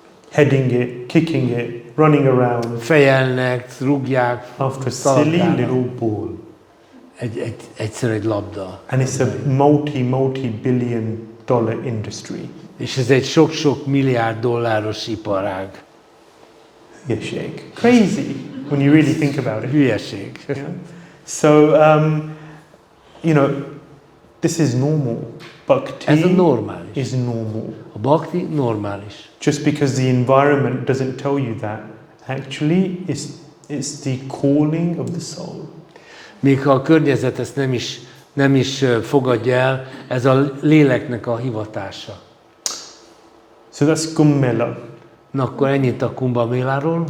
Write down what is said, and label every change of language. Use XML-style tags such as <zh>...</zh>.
<en>Heading it, kicking it, running around.</en> <hu>Fejelnek, rúgják,</hu> <en>after a silly little ball.</en> <hu>Egyszer egy labda.</hu> <en>And it's a multi-billion dollar industry.</en> <hu>És ez egy sok-sok milliárd dolláros iparág. Hülyeség.</hu> <en>Crazy when you really think about it.</en> <hu>Hülyeség.</hu> <en>Yeah? So, you know, this is normal. Bhakti</en> <hu>ez a normális.</hu> <en>is normal.</en> <hu>A bhakti normális.</hu> <en>Just because the environment doesn't tell you that, actually, it's the calling of the soul.</en> <hu>Még ha a környezet ezt nem is fogadja el, ez a léleknek a hivatása.</hu> <en>So that's Kumbh Mela.</en> <hu>Na akkor ennyit a Kumbh Méláról.</hu>